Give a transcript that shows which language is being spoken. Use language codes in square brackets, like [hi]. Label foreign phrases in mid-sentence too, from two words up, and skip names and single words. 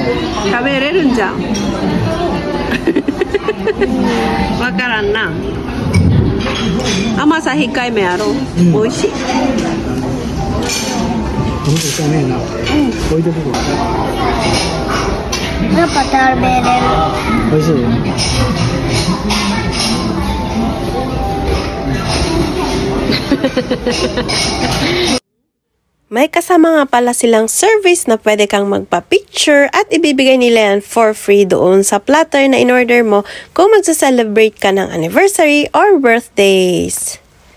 [ja] 食べれるんじゃん。わからんな。甘さ控えめやろ。美味しい。お肉しかねえな。置いとくこやっぱ食べれる。美味しい。 [tl] May kasama nga pala silang service na pwede kang magpa-picture at ibibigay nila yan [en] for free [tl] doon sa platter na in-order mo kung magsa-celebrate ka ng [en] anniversary or birthdays.